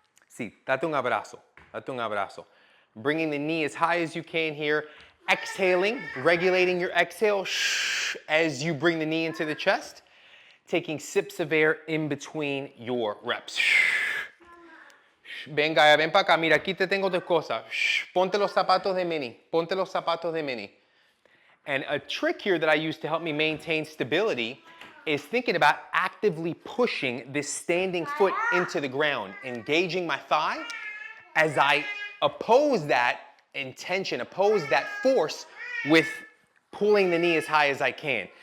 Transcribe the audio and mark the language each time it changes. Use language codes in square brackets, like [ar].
[es] Sí, date un abrazo, date un abrazo. [en] Bringing the knee as high as you can here. Exhaling, regulating your exhale as you bring the knee into the chest. Taking sips of air in between your reps. [es] Venga, ven pa' acá, mira, aquí te tengo tus cosas. Ponte los zapatos de Minnie, ponte los zapatos de Minnie. [en] And a trick here that I use to help me maintain stability is thinking about actively pushing this standing foot into the ground, engaging my thigh as I oppose that intention, oppose that force with pulling the knee as high as I can.